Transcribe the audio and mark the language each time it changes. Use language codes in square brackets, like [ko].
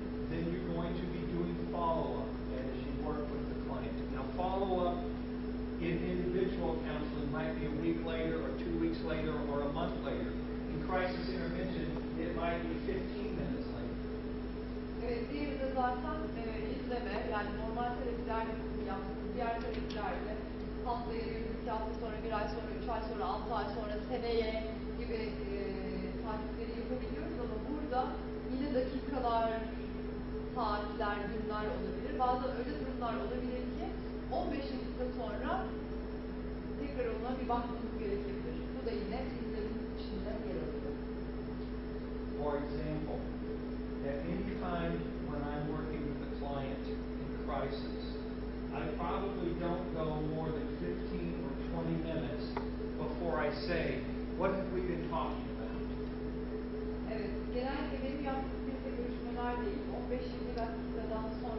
[en] Then you're going to be doing follow-up as you work with the client. Now, follow-up in individual counseling might be a week later or 2 weeks later or a month later. In crisis intervention, it might be 15 minutes later. [tr] Evet, diğeri de zaten izleme, yani normal terapiler yaptığımız diğer terapilerde haftaya bir, 2 hafta sonra, 1 ay sonra, 3 ay sonra, 6 ay sonra, seneye gibi takipleri yapabiliyoruz ama burada yine dakikalar, saatler, günler olabilir. Bazen öyle durumlar olabilir ki 15 dakika sonra tekrar ona bir bakmamız gerekebilir. Bu da yine izlemin içinde yer alıyor. [en] For example, at any time when I'm working with a client in crisis, I probably don't go more than 15 or 20 minutes before I say, what have we been talking about? [tr] Evet, genellikle benim yaptığım bir görüşmeler değil, 15-20 dakikadan